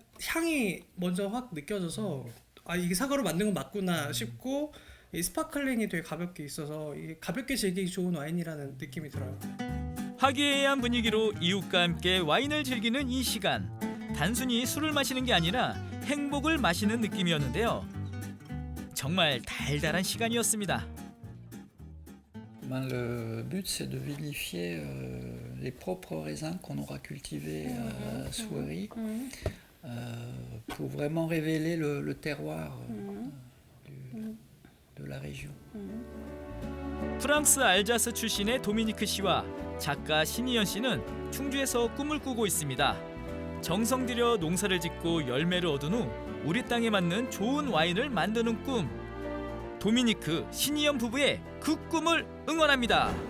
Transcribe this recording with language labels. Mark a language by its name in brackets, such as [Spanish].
[Korean] 향이 먼저 확 느껴져서 아 이게 사과로 만든 건 맞구나 싶고 이 스파클링이 되게 가볍게 있어서 이게 가볍게 즐기기 좋은 와인이라는 느낌이 들어요. 화기애애한 분위기로 이웃과 함께 와인을 즐기는 이 시간. 단순히 술을 마시는 게 아니라 행복을 마시는 느낌이었는데요. 정말 달달한 시간이었습니다. [French] Le but c'est de vinifier les propres raisins qu'on aura cultivés à Souery pour vraiment révéler le terroir de la région. [Korean] 프랑스 알자스 출신의 도미니크 씨와 작가 신이연 씨는 충주에서 꿈을 꾸고 있습니다. 정성 들여 농사를 짓고 열매를 얻은 후 우리 땅에 맞는 좋은 와인을 만드는 꿈. 도미니크, 신이연 부부의 그 꿈을 응원합니다.